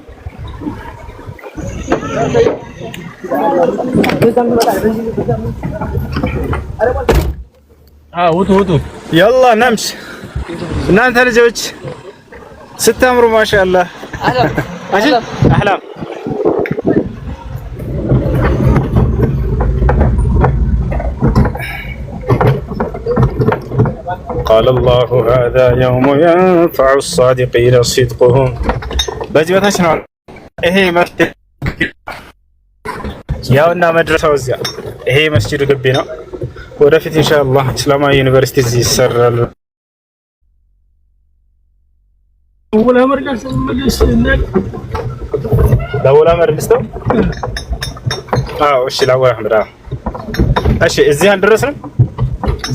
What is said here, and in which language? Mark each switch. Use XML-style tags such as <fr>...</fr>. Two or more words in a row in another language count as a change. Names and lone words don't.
<am>ውጡ</am> <ar>يلا نمشي</ar> <am>እናንተ ልጆች ስታምሩ ማሻአላህ አህላም</am> <ar>قال الله هذا يوم ينفع الصادقين صدقهم</ar> <am>በዚህ በታች ነው ይሄ መስጂድ ያውና መድረሳው እዚያ ይሄ መስጂዱ ግቢ ነው ወደፊት ኢንሻአላህ እስላማዊ ዩኒቨርሲቲ እዚህ ይሰራል ወላ መርካስ ዳውላ መርካስ አዎ እሺ ላወራ አህመድ እሺ እዚህ አልደረስንም</am>